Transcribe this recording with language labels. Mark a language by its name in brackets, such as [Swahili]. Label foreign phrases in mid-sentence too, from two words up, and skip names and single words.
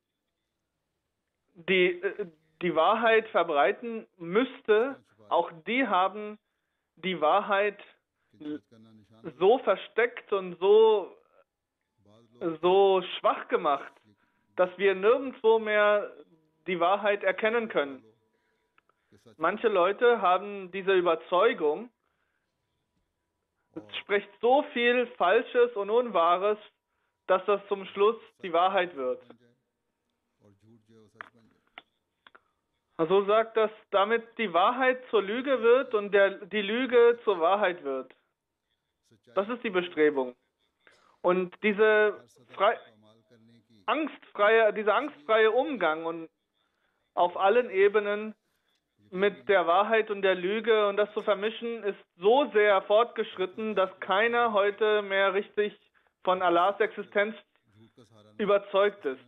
[German] die Wahrheit verbreiten müsste, auch die haben die Wahrheit so versteckt und so schwach gemacht, dass wir nirgendwo mehr die Wahrheit erkennen können. Manche Leute haben diese Überzeugung, Es spricht so viel Falsches und Unwahres, dass das zum Schluss die Wahrheit wird. [Urdu] اور جھوٹ جو ہے وہ سچ بن جائے. [German] So sagt das, damit die Wahrheit zur Lüge wird und die Lüge zur Wahrheit wird. Das ist die Bestrebung. Und dieser angstfreie Umgang und auf allen Ebenen mit der Wahrheit und der Lüge und das zu vermischen, ist so sehr fortgeschritten, dass keiner heute mehr richtig von Allahs Existenz überzeugt ist.